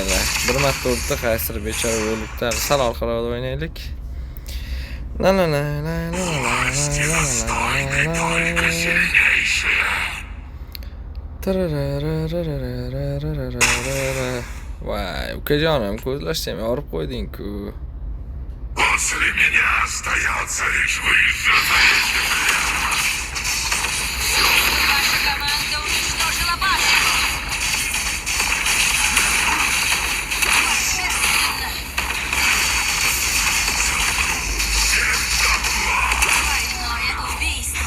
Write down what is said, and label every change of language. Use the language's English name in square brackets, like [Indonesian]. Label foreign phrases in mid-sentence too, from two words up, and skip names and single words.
[Uzbek] Bir marta o'tdi, qaysidir bechora o'libdi. Sal orqaroqda o'ynaylik. La la la la la la la la la la. Voy, ukajonim, ko'zlashsam yorib qo'yding-ku. [Russian] После меня остается лишь выживший. Ваша команда уничтожила башню. Божественно. Двойное убийство.